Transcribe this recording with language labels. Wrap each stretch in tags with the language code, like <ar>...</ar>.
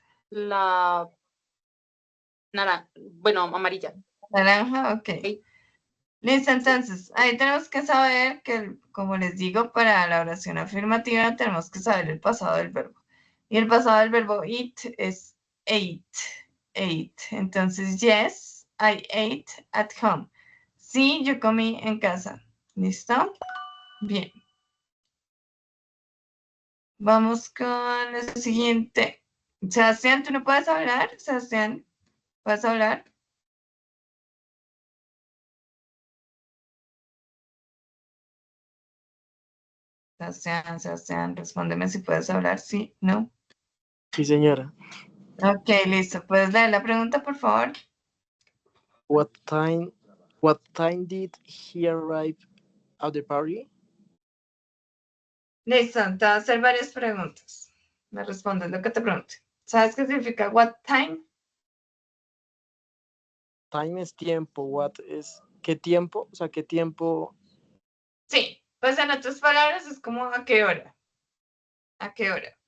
<es>La naranja, bueno, amarilla. Naranja, ok. Listo, entonces, ahí tenemos que saber que, como les digo, para la oración afirmativa tenemos que saber el pasado del verbo. Y el pasado del verbo eat es ate, ate.</es> <en>Entonces, yes, I ate at home.</en> <es>Sí, yo comí en casa. ¿Listo? Bien. Vamos con el siguiente. Sebastián, ¿tú no puedes hablar? Sebastián, ¿puedes hablar? Sebastián, respóndeme si puedes hablar, sí, no. Sí, señora. Ok, listo. ¿Puedes leer la pregunta, por favor?</es> <en>What time did he arrive at the party?</en> <es>Listo, te voy a hacer varias preguntas. Me respondes lo que te pregunte. ¿Sabes qué significa what time? Time es tiempo. What es qué tiempo? O sea, qué tiempo. Sí, pues en otras palabras es como a qué hora. ¿A qué hora?</es>